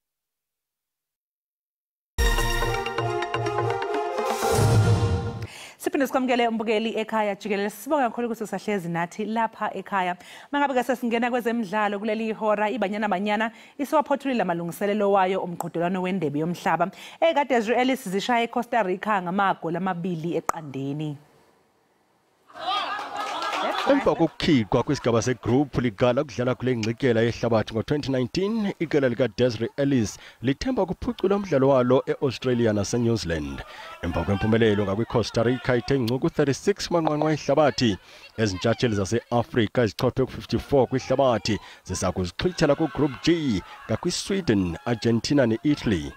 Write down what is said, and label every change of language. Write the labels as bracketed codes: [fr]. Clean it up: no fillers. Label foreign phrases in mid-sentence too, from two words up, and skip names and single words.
[zu] Siphinde Siphinde sikwamukele umbukeli Ekhaya Jikelele. Sibonga kakhulu ukuthi usahlezi nathi lapha ekhaya. Mangabe ke sesingena kwezemidlalo kuleli ihora iBanyana isiwaphothulile amalungiselelo wayo omqhudelwano wendebe yomhlaba. Ekade Israel zishaya eCosta Rica ngamagoli 2-0. [xh] Emva kokukhiqwa kwesigaba segroup ligala kudlala kule ngcikela yehlabathi ngo-2019, iqela lika-Desiree Ellis lithemba kuphucula umdlalo walo e-Australia nase-New Zealand. Emva kwempumelelo ngakwi-Costa Rica ithe ngcuku 36 kumanqwanqwa ehlabathi, ezintshatsheli zase-Afrika ezichophe ku-54 kwihlabathi zisakuzixhwithela ku-Group G ngakwi-Sweden, Argentina ne-Italy.